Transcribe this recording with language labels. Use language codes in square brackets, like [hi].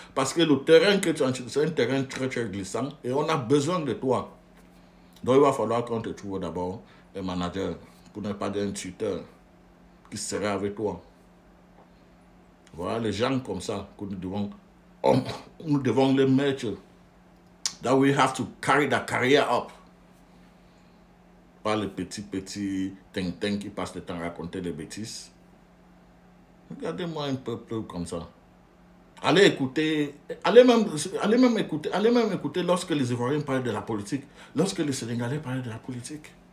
[fr] Parce que le terrain que tu as, c'est un terrain très très glissant et on a besoin de toi. Donc il va falloir qu'on te trouve d'abord un manager, pour ne pas dire un tuteur, qui serait avec toi. Voilà les gens comme ça que nous devons les mettre. [en] That we have to carry the career up. [fr] Pas les petits ting-ting qui passent le temps à raconter des bêtises. Regardez-moi un peuple comme ça. Allez même écouter lorsque les Ivoiriens parlent de la politique, lorsque les Sénégalais parlent de la politique.